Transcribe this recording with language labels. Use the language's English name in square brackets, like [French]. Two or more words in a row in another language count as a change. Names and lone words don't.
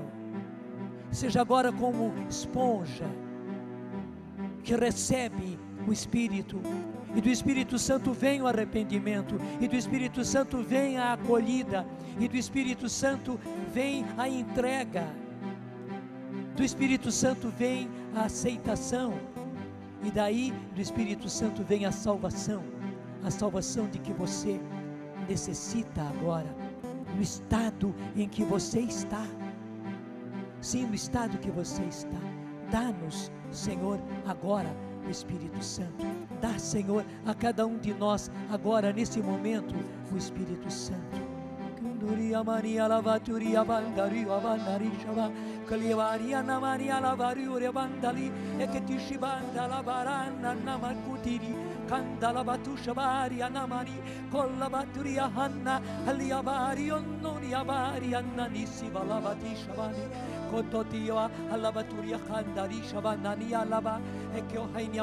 [Portuguese] Seja agora como esponja, que recebe o Espírito, e do Espírito Santo vem o arrependimento, e do Espírito Santo vem a acolhida, e do Espírito Santo vem a entrega, do Espírito Santo vem a aceitação, e daí do Espírito Santo vem a salvação de que você necessita agora, no estado em que você está. Sim, no estado que você está. Dá-nos, Senhor, agora o Espírito Santo. Dá, Senhor, a cada um de nós agora, nesse momento, o Espírito Santo. Kandala batusha bari anamani kolla baturia hanna aliabari onnoni abari annani sivalabati shabani kototia alabaturia kandari shabanani alaba e che ohainia